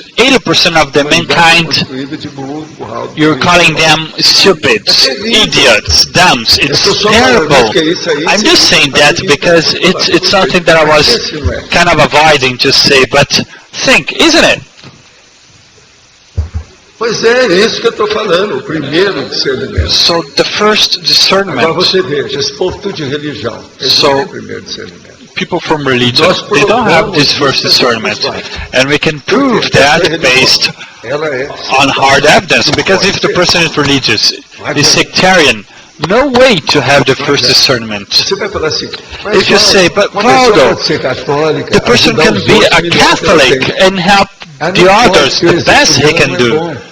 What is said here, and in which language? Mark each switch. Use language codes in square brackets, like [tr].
[en] 80% of the mankind, you're calling them stupid, idiots, dumbs. It's terrible. I'm just saying that because it's something that I was kind of avoiding to say, but think, isn't it? [pt] Pois é isso que eu estou falando, o primeiro discernimento. [en] So the first discernment. [pt] Agora você veja, esse povo tudo de religião, esse é o primeiro discernimento. [en] People from religion, they don't have this first discernment. And we can prove that based on hard evidence, because if the person is religious, is sectarian, no way to have the first discernment. If you say, but Waldo, the person can be a Catholic and help the others the best he can do.